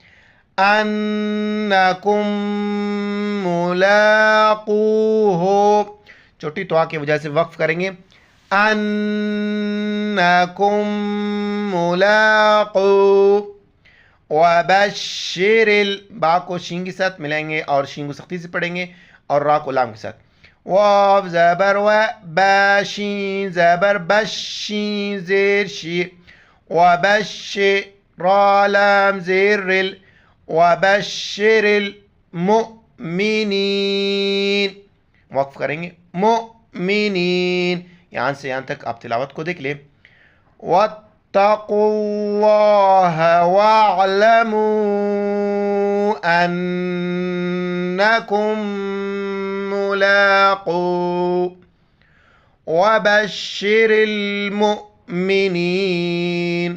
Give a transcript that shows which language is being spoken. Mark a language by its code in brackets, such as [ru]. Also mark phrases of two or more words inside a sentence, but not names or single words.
[ar] انکم ملاقوہ، [ur] چھوٹی توا کی وجہ سے وقف کریں گے، [ar] انکم ملاقو. [ur] وبشر با کو شین کے ساتھ ملائیں گے اور شین کو سختی سے پڑھیں گے اور را کو لام کے ساتھ. واو زبر و، باشین زبر بش، شین زیر شی، وبشر را لام زیر رل، [ar] وبشر المؤمنین. [ur] وقف کریں گے مؤمنین. یہاں سے یہاں تک آپ تلاوت کو دیکھ لیں. [ar] واتقوا اللہ واعلموا انکم ملاقو، وبشر المؤمنین.